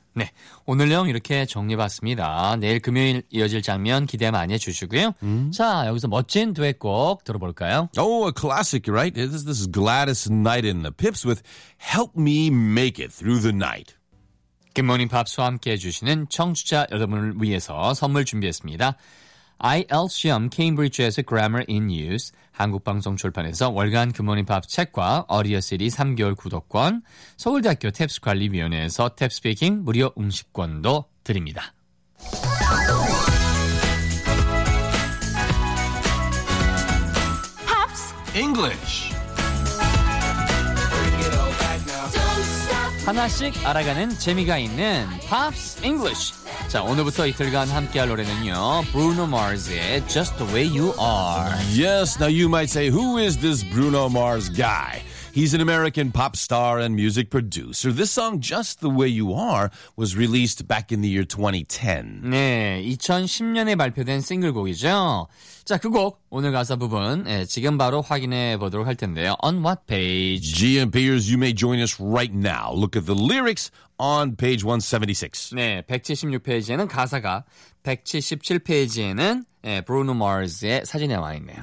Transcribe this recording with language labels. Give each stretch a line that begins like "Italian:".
Korean: 네, 오늘 내용 이렇게 정리해봤습니다. 내일 금요일 이어질 장면 기대 많이 해주시고요. Mm. 자, 여기서 멋진 듀엣곡 들어볼까요?
English: Oh, a classic, right? This is Gladys Knight and the Pips with Help Me Make It Through the Night.
Korean: Good Morning Pops와 함께해 주시는 청취자 여러분을 위해서 선물 준비했습니다. IELTS 시험 케임브리지에서 Grammar in Use, 한국방송 출판에서 월간 굿모닝 팝 책과 어리어 시리 3개월 구독권, 서울대학교 탭스 관리위원회에서 탭스피킹 무료 음식권도 드립니다. 팝스 잉글리쉬 하나씩 알아가는 재미가 있는 팝스 잉글리쉬. 자, 오늘부터 이틀간 함께할 노래는요, Bruno Mars의 Just the Way You Are.
English: Yes, now you might say, who is this Bruno Mars guy? He's an American pop star and music producer. This song, Just the Way You Are, was released back in the year 2010.
Korean: 네, 2010년에 발표된 싱글곡이죠. 자, 그 곡, 오늘 가사 부분, 예, 지금 바로 확인해 보도록 할 텐데요.
English: On what page? GMPers, you may join us right now. Look at the lyrics on page 176.
Korean: 네, 176페이지에는 가사가, 177페이지에는 예, Bruno Mars의 사진에 와 있네요.